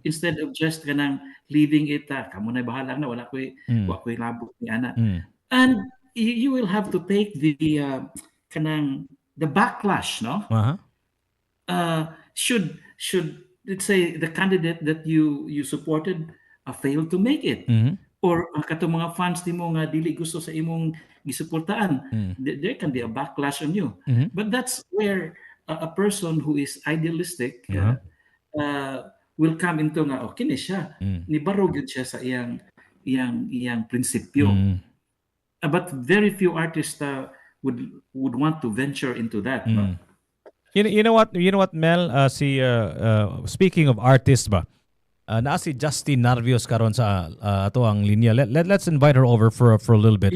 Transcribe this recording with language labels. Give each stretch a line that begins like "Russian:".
English: Instead of just kanang leaving it,
Cebuano: kamo na bahala na, Mm. wala ko'y labot ni ana. Mm.
English: And you will have to take the kanang the backlash, no? Uh-huh. Should let's say the candidate that you supported fail to make it, Mhm.
Cebuano: or kato mga fans nimo nga dili gusto sa imong gisuportahan, Mm.
English: there can be a backlash on you. Mhm. But that's where a person who is idealistic Uh-huh. will come into
Cebuano: nga okay ni siya, Mm. ni barog yun siya sa iyang prinsipyo. Mm.
English: But very few artists would want to venture into that, no?
Cebuano: Mm.
English: You know what,
Cebuano: Mel?
English: Speaking of artists
Cebuano: ba, naa si Justin Narvios karon sa ato ang linya.
English: Let's invite her over for a little bit